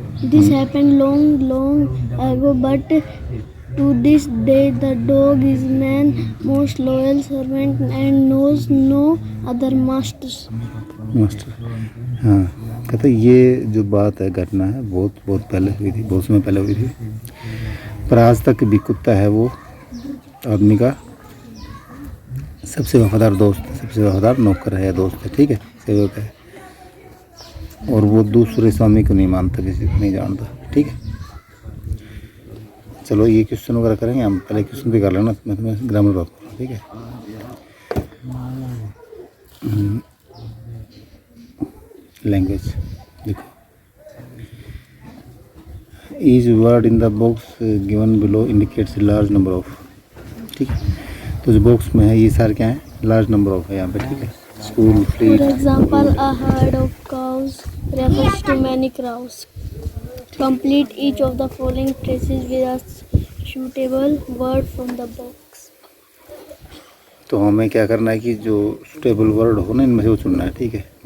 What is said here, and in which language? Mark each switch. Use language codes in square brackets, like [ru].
[en] This happened long ago, but to this day the dog is man's most loyal servant and knows no other master. [hi] हाँ, कहते ये जो बात है, घटना है, बहुत पहले हुई थी, बहुत समय पहले हुई थी, पर आज तक भी कुत्ता है वो आदमी का सबसे वफादार दोस्त, सबसे वफादार नौकर है, दोस्त है, ठीक है, सेवक है। और वो दूसरे स्वामी को नहीं मानता, किसी को नहीं जानता, ठीक है। चलो ये क्वेश्चन वगैरह करेंगे हम, पहले क्वेश्चन पे कर लेना, मैं ग्रामर बात करूँ, ठीक है। [en] language [hi] देखो, [en] each word in the box given below indicates large number of, [hi] ठीक है। तो जो बॉक्स में है ये सारे क्या है? [en] large number of [hi] है यहाँ पे, ठीक है। [en] School, fleet. For example, a herd of cows refers to many cows. Complete each of the following phrases with a suitable word from the box. [hi] तो हमें क्या करना है कि जो सुटेबल वर्ड हो ना, इनमें से वो चुनना है, ठीक है।